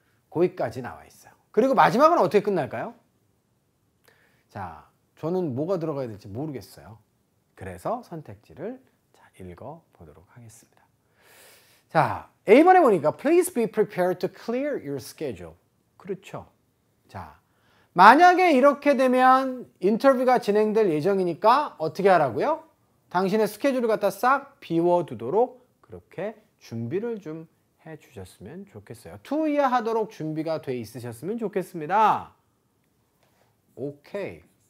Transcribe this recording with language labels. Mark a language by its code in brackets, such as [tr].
[ko] 거기까지 나와 있어요. 그리고 마지막은 어떻게 끝날까요? 자, 저는 뭐가 들어가야 될지 모르겠어요. 그래서 선택지를 자, 읽어보도록 하겠습니다. 자, A번에 보니까 [en] Please be prepared to clear your schedule. [ko] 그렇죠. 자, 만약에 이렇게 되면 인터뷰가 진행될 예정이니까 어떻게 하라고요? 당신의 스케줄을 갖다 싹 비워두도록 그렇게 준비를 좀 해주셨으면 좋겠어요. 투이야 하도록 준비가 돼 있으셨으면 좋겠습니다. 오케이.